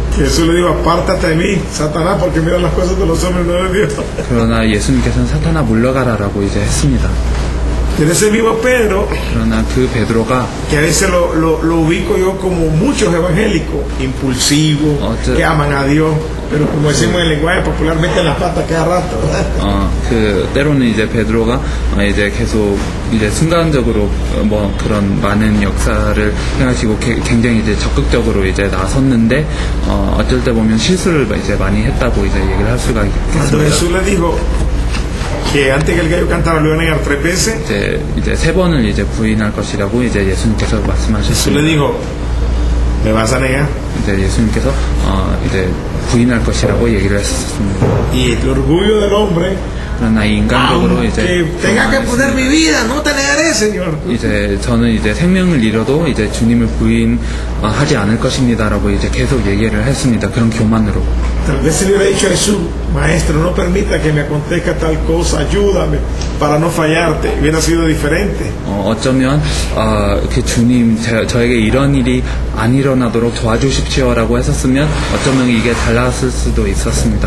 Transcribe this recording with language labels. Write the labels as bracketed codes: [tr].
[es] Jesús le dijo, apártate de mí, Satanás, porque mira las cosas de los hombres, no de Dios. [ko] 그러나 예수님께서는 사탄아 물러가라라고 이제 했습니다. [es] Pero ese mismo Pedro, [ko] 그러나 그 베드로가 [es] que a veces lo ubico yo como muchos evangélicos, impulsivos, que aman a Dios, pero como decimos en el lenguaje popular, meten las patas cada rato. [ko] 그 때로는 이제 베드로가 이제 계속 이제 순간적으로 뭐 그런 많은 역사를 행하시고 굉장히 이제 적극적으로 이제 나섰는데 어쩔 때 보면 실수를 이제 많이 했다고 이제 얘기를 할 수가 [es] Cuando [ko] 있겠습니다. [es] Jesús le dijo que antes que el gallo cantara lo iban a negar 3 veces, [ko] 이제 3번을 이제 부인할 것이라고 이제 예수님께서 [es] Jesús le [ko] 말씀하셨습니다. [es] dijo, me vas a negar. [ko] 이제 예수님께서 이제 부인할 것이라고 얘기를 했었습니다. [es] Y el orgullo del hombre, [ko] 그러나 인간적으로 [es] aunque [ko] 이제 [es] tenga que poner mi vida, no te negaré, Señor. [ko] 이제 저는 이제 생명을 잃어도 이제 주님을 부인하지 않을 것입니다라고 이제 계속 얘기를 했습니다. 그런 교만으로. [es] Tal vez se le hubiera dicho a Jesús, maestro, no permita que me acontezca tal cosa, ayúdame para no fallarte. Hubiera sido diferente. [ko] 어쩌면 그 주님 저에게 이런 일이 안 일어나도록 도와주십시오라고 했었으면 어쩌면 이게 달랐을 수도 있었습니다.